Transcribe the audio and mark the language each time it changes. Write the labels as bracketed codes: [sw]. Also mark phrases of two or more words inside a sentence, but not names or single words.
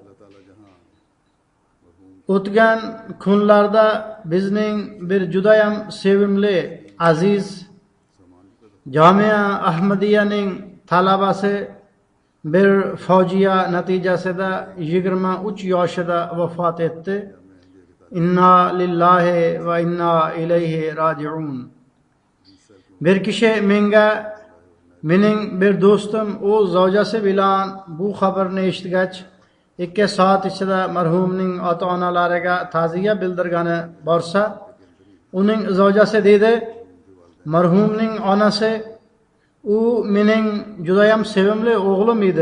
[uz] O'tgan kunlarda bizning bir judayam sevimli, aziz Jamia Ahmadiyaning talabasi bir fojia natijasida 23 yoshida vafot etdi. [ar] إنا لله وإنا إليه راجعون. [uz] Bir kishi menga mening bir do'stim o'z zavjasi bilan bu xabarni eshitgach 2 soat ichida marhumning ota-onalariga ta'ziya bildirgani borsa, uning zavjasi dedi, marhumning onasi u mening judayam sevimli o'g'lim edi.